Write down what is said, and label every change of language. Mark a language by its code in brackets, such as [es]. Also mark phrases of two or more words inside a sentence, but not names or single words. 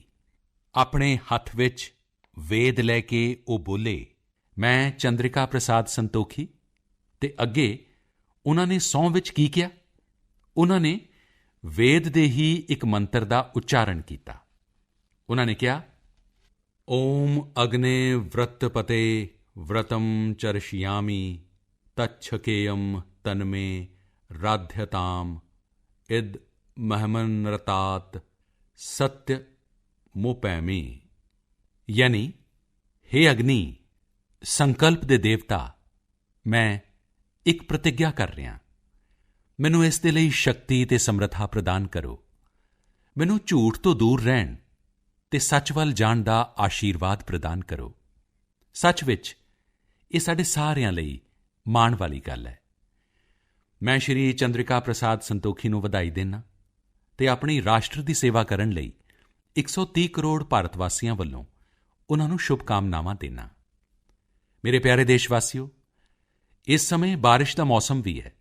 [pa] ਆਪਣੇ ਹੱਥ ਵਿੱਚ ਵੇਦ ਲੈ ਕੇ ਉਹ ਬੋਲੇ, ਮੈਂ ਚੰਦਰਿਕਾ ਪ੍ਰਸਾਦ ਸੰਤੋਖੀ। ਤੇ ਅੱਗੇ ਉਹਨਾਂ ਨੇ ਸਹੁੰ ਵਿੱਚ ਕੀ ਕਿਹਾ? ਉਹਨਾਂ ਨੇ ਵੇਦ ਦੇ ਹੀ ਇੱਕ ਮੰਤਰ ਦਾ ਉਚਾਰਨ ਕੀਤਾ। ਉਹਨਾਂ ਨੇ ਕਿਹਾ, [sa] ओम अग्ने व्रतपते व्रतं चर्षयामि तच्छकेयं तन्मे राध्यताम इद महमनरतात सत्य मुपैमी। [pa] ਯਾਨੀ, ਹੇ ਅਗਨੀ, ਸੰਕਲਪ ਦੇ ਦੇਵਤਾ, ਮੈਂ ਇੱਕ ਪ੍ਰਤਿੱਗਿਆ ਕਰ ਰਿਹਾ। ਮੈਨੂੰ ਇਸ ਦੇ ਲਈ ਸ਼ਕਤੀ ਤੇ ਸਮਰੱਥਾ ਪ੍ਰਦਾਨ ਕਰੋ। ਮੈਨੂੰ ਝੂਠ ਤੋਂ ਦੂਰ ਰਹਿਣ ਤੇ ਸੱਚ ਵੱਲ ਜਾਣ ਦਾ ਆਸ਼ੀਰਵਾਦ ਪ੍ਰਦਾਨ ਕਰੋ। ਸੱਚ ਵਿੱਚ ਇਹ ਸਾਡੇ ਸਾਰਿਆਂ ਲਈ ਮਾਣ ਵਾਲੀ ਗੱਲ ਹੈ। ਮੈਂ ਸ਼੍ਰੀ ਚੰਦਰਿਕਾ ਪ੍ਰਸਾਦ ਸੰਤੋਖੀ ਨੂੰ ਵਧਾਈ ਦਿੰਦਾ ਤੇ ਆਪਣੀ ਰਾਸ਼ਟਰ ਦੀ ਸੇਵਾ ਕਰਨ ਲਈ 130 ਕਰੋੜ ਭਾਰਤ ਵਾਸੀਆਂ ਵੱਲੋਂ ਉਹਨਾਂ ਨੂੰ ਸ਼ੁਭਕਾਮਨਾਵਾਂ ਦਿੰਦਾ। ਮੇਰੇ ਪਿਆਰੇ ਦੇਸ਼ਵਾਸੀਓ, ਇਸ ਸਮੇਂ ਬਾਰਿਸ਼ ਦਾ ਮੌਸਮ ਵੀ ਹੈ।